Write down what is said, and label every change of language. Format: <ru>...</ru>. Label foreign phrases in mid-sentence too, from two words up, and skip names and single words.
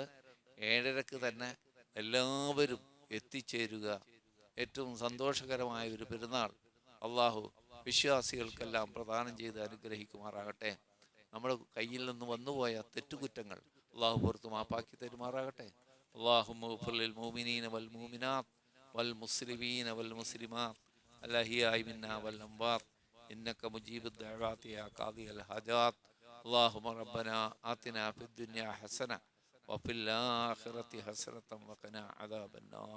<ml>7:30 തന്നെ എല്ലാവരും എത്തിച്ചേരുക. ഏറ്റവും സന്തോഷകരമായ ഒരു പെരുന്നാൾ അള്ളാഹു വിശ്വാസികൾക്കെല്ലാം പ്രദാനം ചെയ്ത് അനുഗ്രഹിക്കുമാറാകട്ടെ. നമ്മുടെ കയ്യിൽ നിന്ന് വന്നുപോയ തെറ്റുകുറ്റങ്ങൾ അള്ളാഹു പുറത്ത് മാപ്പാക്കി തരുമാറാകട്ടെ.</ml> <ar>اللهم اغفر للمؤمنين والمؤمنات والمسلمين والمسلمات الأحياء منا والأموات إنك مجيب الدعوات يا قاضي الحاجات. اللهم ربنا آتنا في الدنيا حسنة وفي الآخرة حسنة وقنا عذاب النار.</ar>